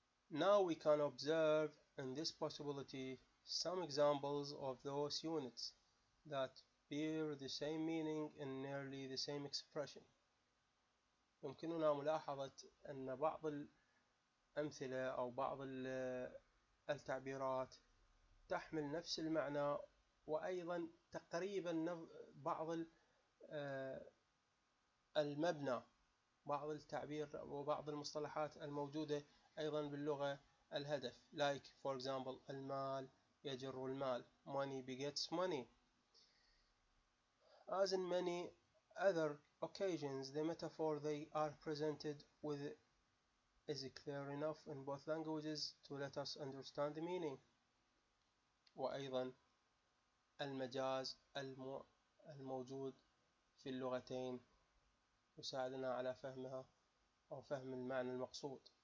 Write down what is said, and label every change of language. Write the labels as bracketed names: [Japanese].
[English] Now we can observe in this possibility some examples of those units that bear the same meaning in nearly the same expression. [Arabic] يمكننا ملاحظة أن بعض الأمثلة أو بعض التعبيرات تحمل نفس المعنى، وأيضا تقريبا بعض المبنى، بعض التعبير وبعض المصطلحات الموجودة أيضا باللغة الهدف. [English] Like for example [Arabic] المال يجر المال, [English] money begets money. As in many other occasions, the metaphor they are presented with is clear enough in both languages to let us understand the meaning. [Arabic] وأيضا المجاز الموجود في اللغتين يساعدنا على فهمها أو فهم المعنى المقصود.